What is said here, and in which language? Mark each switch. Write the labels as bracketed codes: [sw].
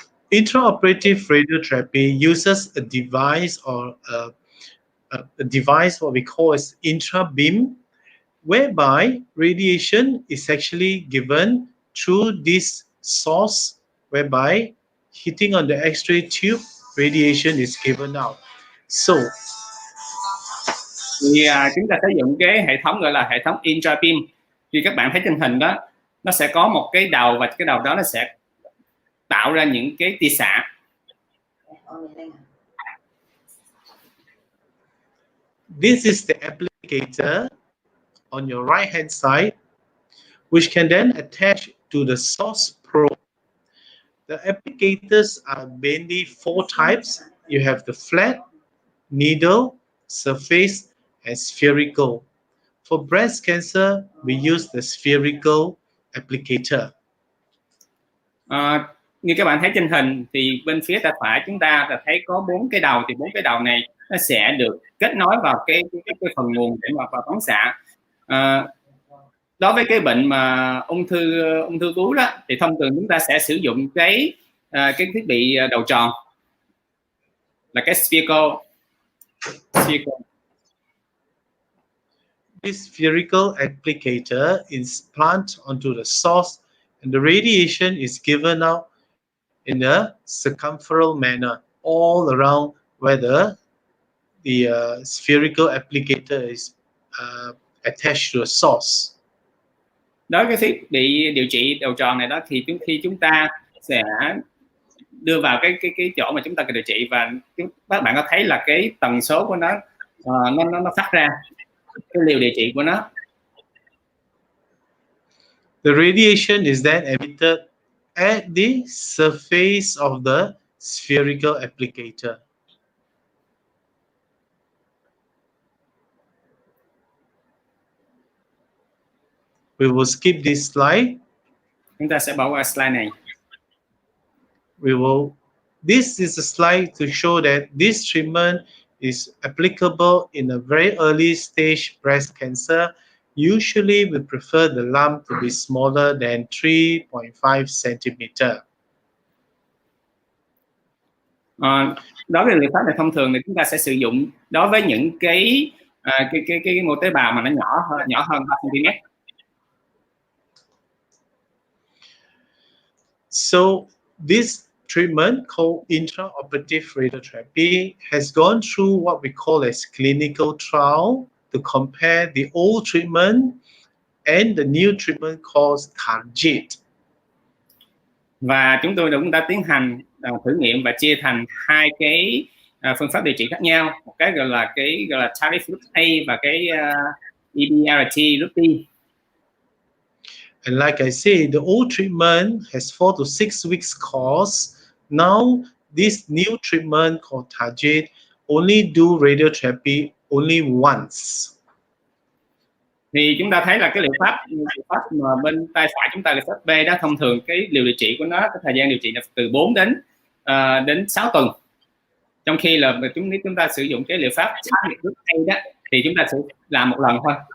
[en] Intraoperative radiotherapy uses a device or a device what we call as intrabeam, whereby radiation is actually given through this source, whereby hitting on the X-ray tube, radiation is given out. So, [vi] thì chúng ta sử dụng cái hệ thống gọi là hệ thống intrabeam. Thì các bạn thấy trên hình đó, nó sẽ có một cái đầu, và cái đầu đó nó sẽ tạo ra những cái tia xạ. [en] This is the applicator on your right hand side, which can then attach to the source probe. The applicators are mainly four types. You have the flat, needle, surface, and spherical. For breast cancer, we use the spherical applicator. [vi] Như các bạn thấy trên hình thì bên phía tay phải chúng ta là thấy có 4 cái đầu, thì 4 cái đầu này nó sẽ được kết nối vào cái phần nguồn để mà vào phóng xạ. Đối với cái bệnh mà ung thư vú đó, thì thông thường chúng ta sẽ sử dụng cái thiết bị đầu tròn là cái spherical. [en] This spherical applicator is planted onto the source, and the radiation is given out in a circumferential manner all around where the spherical applicator is attached to a source. [vi] Đối với thiết bị điều trị đầu tròn này đó, thì khi chúng ta sẽ đưa vào cái chỗ mà chúng ta cần điều trị, và các bạn có thấy là cái tần số của nó phát ra cái liều điều trị của nó. [en] The radiation is then emitted at the surface of the spherical applicator. We will skip this slide. [vi] Chúng ta sẽ bỏ qua slide này. [en] This is a slide to show that this treatment is applicable in a very early stage breast cancer. Usually we prefer the lump to be smaller than 3.5 cm. [vi] Đối với liệu pháp này thông thường thì chúng ta sẽ sử dụng đối với những cái mô tế bào mà nó nhỏ hơn 3 cm. [en] So this treatment called intraoperative radiotherapy has gone through what we call as clinical trial to compare the old treatment and the new treatment called target. [vi] Và chúng tôi đã tiến hành thử nghiệm và chia thành hai cái phương pháp điều trị khác nhau, một cái gọi là target group A và cái DMRT group B. [en] And like I said, the old treatment has 4 to 6 weeks course. Now, this new treatment called target only do radiotherapy only once. [vi] Thì chúng ta thấy là cái liệu pháp mà bên tay phải chúng ta là pháp B đó, thông thường cái liều điều trị của nó, cái thời gian điều trị là từ 4 đến 6 tuần. Trong khi là chúng ta sử dụng cái liệu pháp target group A đó, thì chúng ta sẽ làm một lần thôi.